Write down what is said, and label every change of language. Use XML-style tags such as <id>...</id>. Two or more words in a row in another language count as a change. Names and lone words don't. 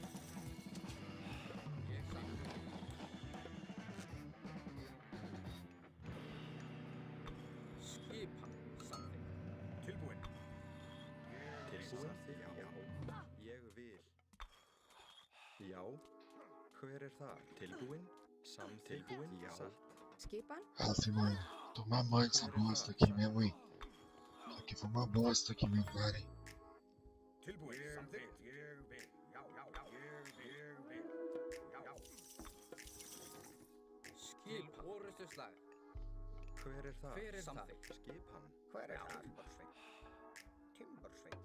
<is>Ég samþykkt. Skipan. Samþykkt. Tilbúin. Tilbúin já. Ég vil. Já. Hver er þar? Tilbúin. Samtilbúin já. skipan.</is> <pt>Assim, mano. Tomar banho dessa bosta aqui mesmo, hein? Isso aqui foi uma bosta aqui mesmo, cara, hein?</pt> <is>Tilbúin. Samþykkt. Ég vil. Já, já, já. Ég vil. Já, já. Skipan. Orrustuslag. Hver er þar? Hver er það? Samþykkt. Skipan. Hver er það? Timbursveit.</is>